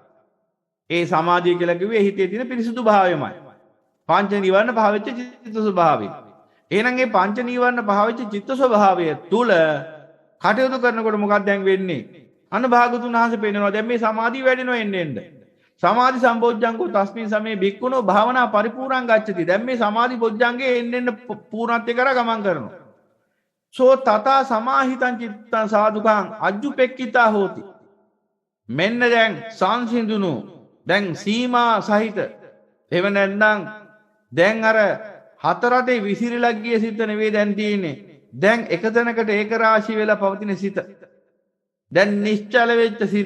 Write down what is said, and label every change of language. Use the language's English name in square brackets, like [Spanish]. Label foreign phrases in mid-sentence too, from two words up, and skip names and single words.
[Sinhala] ඒ සමාධිය කියලා කිව්වේ හිතේ තියෙන පිරිසුදු භාවයමයි. පංච නිවර්ණ පහවෙච්ච චිත්ත ස්වභාවය. එහෙනම් මේ පංච නිවර්ණ පහවෙච්ච චිත්ත ස්වභාවය තුල කටයුතු කරනකොට මොකක්ද දැන් වෙන්නේ? අන්න භාගතුන් වහන්සේ පෙන්නනවා දැන් මේ සමාධිය වැඩෙනවා එන්න. [Pali] සමාධි සම්බොජ්ජංගෝ තස්මින් සමේ භික්ඛුනෝ භාවනා පරිපූර්ණං ගච්ඡති. [Sinhala] දැන් මේ සමාධි බොජ්ජංගේ එන්න පූර්ණත්වයට කරා ගමන් කරනවා. [Pali] සෝ තථා සමාහිතං චිත්තං සාදුකං අජ්ජුපෙක්ඛිතා හෝති. [Sinhala] මෙන්න දැන් සංසිඳුණු දැන් සීමා සහිත එහෙම නැත්නම් දැන් අර හතරටේ විසිරීලා ගිය සිත නෙවෙයි දැන් තියෙන්නේ. දැන් එක තැනකට ඒක රාශී වෙලා පවතින සිත. දැන් නිශ්චල වෙච්ච සිත.